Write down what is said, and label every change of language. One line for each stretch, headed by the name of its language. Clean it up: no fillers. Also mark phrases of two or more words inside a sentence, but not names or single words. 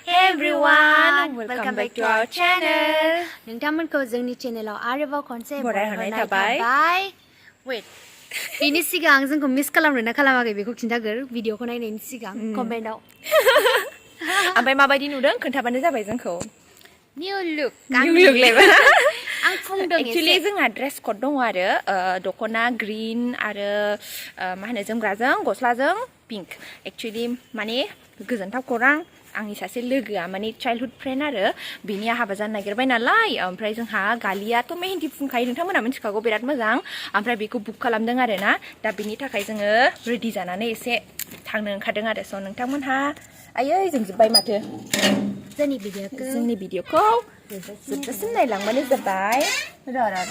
English: everyone, welcome back to our channel.
Bodo: नोंथांमोनखौ जोंनि चेनेलाव आरोबाव खनसे बरायहरनाय थाबाय.
English: Wait.
Bodo: बिनि सिगां जोंखौ मिस खालामनो ना खालामाखै बेखौ खिन्थागोर भिडिअखौ नायनायनि सिगां कमेन्टआव. ओमफ्राय माबायदि नुदों खोन्थाबानो जाबाय जोंखौ.
English: New look.
Bodo: लेबा. आं फुंदों एक्चुअली जोंहा
English: dress code
Bodo: दङ आरो दख'ना ग्रीन आरो मा होनो जोमग्राजों गस्लाजों पिंक. एक्चुअली माने गोजोनथाव खौरां आंनि सासे लोगोआ माने
English: childhood friend
Bodo: आरो बिनिया हाबा जानो नागिरबाय नालाय ओमफ्राय जोंहा गालियाथ' मेहेन्दी फुनखायो नोंथांमोना मिथिखागौ बिराद मोजां ओमफ्राय बेखौ बुक खालामदों आरो ना दा बिनि थाखाय जोङो रेडि जानानै एसे थांनो ओंखारदों आरो स' नोंथांमोनहा आयै जों जोब्बाय माथो जोंनि भिडिअखौ जोबजासिम नायलांबानो जाबाय र'